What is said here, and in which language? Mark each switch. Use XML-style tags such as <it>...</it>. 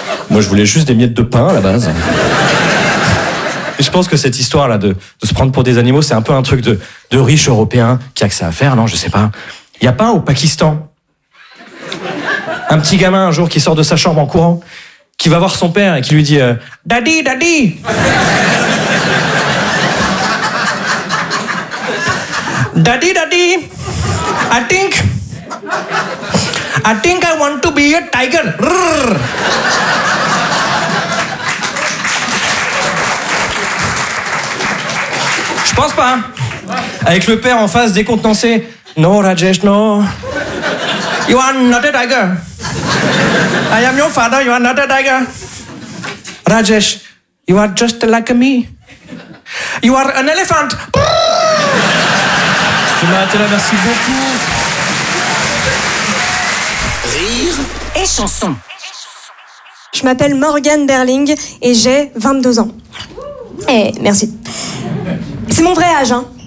<fr>Moi, je voulais juste des miettes de pain, à la base. Je pense que cette histoire-là de se prendre pour des animaux, c'est un peu un truc de riche européen qui a que ça à faire, non? Je sais pas. Il n'y a pas un au Pakistan. Un petit gamin, un jour, qui sort de sa chambre en courant, qui va voir son père et qui lui dit «</fr> <en>Daddy, daddy !» Daddy, daddy, I think I want to be a tiger. Rrr.</en> <fr>Je pense pas. Avec le père en face décontenancé.</fr> <en>No, Rajesh, no. You are not a tiger. I am your father, you are not a tiger. Rajesh, you are just like me. You are an elephant.</en> <fr>Tu m'as arrêté là, merci beaucoup. Rire et chanson. Je m'appelle Morgane Berling et j'ai 22 ans. Eh, merci. C'est mon vrai âge, hein.</fr>